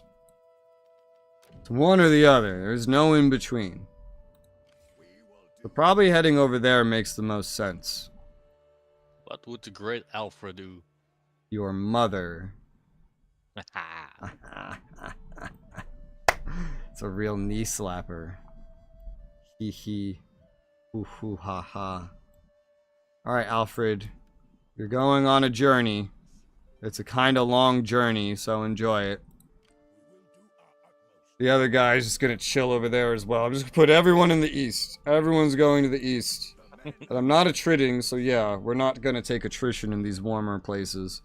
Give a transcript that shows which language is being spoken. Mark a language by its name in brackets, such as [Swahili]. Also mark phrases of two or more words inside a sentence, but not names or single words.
[English] It's one or the other. There's no in between. So probably heading over there makes the most sense. What would the great Alfred do? Your mother. It's a real knee slapper. Hee hee. Hoo hoo ha ha. Alright, Alfred. You're going on a journey. It's a kind of long journey, so enjoy it. The other guy's just gonna chill over there as well. I'm just gonna put everyone in the east. Everyone's going to the east. And I'm not attriting, so yeah, we're not gonna take attrition in these warmer places.